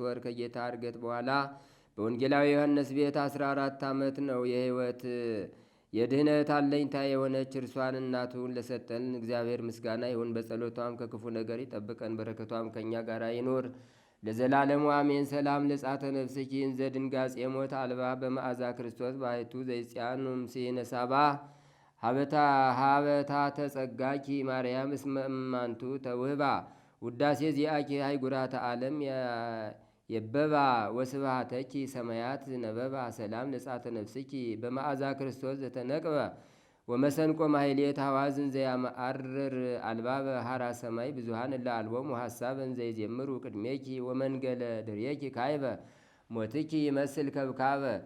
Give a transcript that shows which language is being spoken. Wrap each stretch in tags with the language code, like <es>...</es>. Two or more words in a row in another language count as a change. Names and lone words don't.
<am>ወር ከጌታ ዕርገት በኋላ በወንጌላዊ ዮሐንስ ቤት 14 ዓመት ነው። የድህነት አለኝታ የሆነች እርሷን እናቱን ለሰጠን እግዚአብሔር ምስጋና ይሁን። በጸሎቷም ከክፉ ነገር ይጠብቀን፣ በረከቷም ከእኛ ጋር ይኑር ለዘላለሙ አሜን።</am> <gez>ሰላም ለጻተ ነፍስኪን ዘድንጋጼ ሞት አልባ በመዓዛ ክርስቶስ ባሕቱ ዘይጽያኑም ሲነሳባ ሀበታ ተጸጋኪ ማርያም እስመ እማንቱ ተውህባ ውዳሴ ዚአኪ ሃይጉራተ ዓለም የበባ ወስብሃተኪ ሰማያት ነበባ ሰላም ለጻተ ነፍስኪ በመዓዛ ክርስቶስ ዘተነቅበ ወመሰንቆ ማሕሌት ሐዋዝን ዘያመአርር አልባበ ሐራ ሰማይ ብዙሃን እለ አልቦሙ ሐሳብን ዘይዜምሩ ቅድሜኪ ወመንገለ ድርየኪ ካይበ ሞትኪ ይመስል ከብካበ</gez>